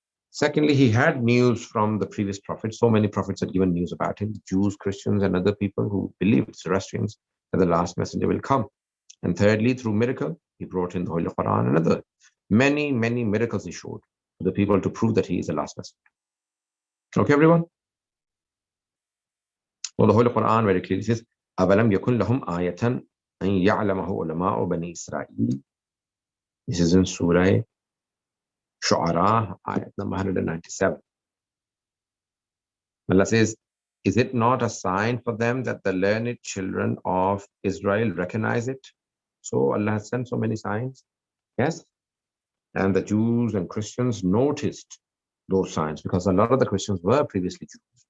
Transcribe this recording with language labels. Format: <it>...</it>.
<en>Secondly, he had news from the previous prophets. So many prophets had given news about him, Jews, Christians, and other people who believed, Zoroastrians, that the last messenger will come. And thirdly, through miracle, he brought in the Holy Quran and other many, many miracles he showed to the people to prove that he is the last messenger. Okay, everyone? Well, the Holy Quran very clearly says,</en> <ar>أَوَلَمْ يَكُنْ لَهُمْ آيَةً أَنْ يَعْلَمَهُ عُلَمَاءُ بَنِي إِسْرَائِيلِ.</ar> <en>This is in Surah Shu'ara, ayat number 197. Allah says, is it not a sign for them that the learned children of Israel recognize it? So Allah has sent so many signs. Yes. And the Jews and Christians noticed those signs because a lot of the Christians were previously Jews.</en>